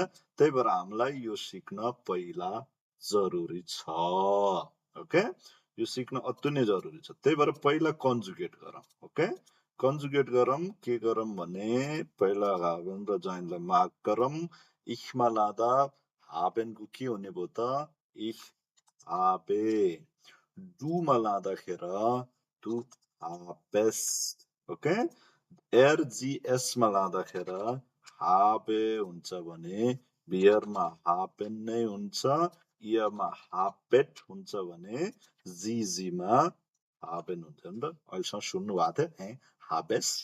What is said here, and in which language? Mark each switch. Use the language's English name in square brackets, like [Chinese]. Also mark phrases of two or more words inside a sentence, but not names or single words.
[Nepali] त्यही भएर हामीलाई यो सिक्न पहिला जरुरी छ। ओके, यो सिक्न अति नै जरुरी छ। त्यही भएर पहिला कन्जुगेट गरौँ। ओके, कन्जुगेट गरौँ। के गरौँ भने पहिला हाभेन र जाइनलाई मार्क गरौँ। इखमा लाँदा हाभेनको के हुने भयो त [German] ich habe. [Nepali] डुमा लाँदाखेर [German] du habest. [Nepali] ओके, RGSमा लाँदाखेर habe हुन्छ भने बियरमा हापेन नै हुन्छ, इयरमा हापेट हुन्छ भने जीजीमा हापेन हुन्छ नि त। अहिलेसम्म सुन्नु भएको थियो हाबेस्ट?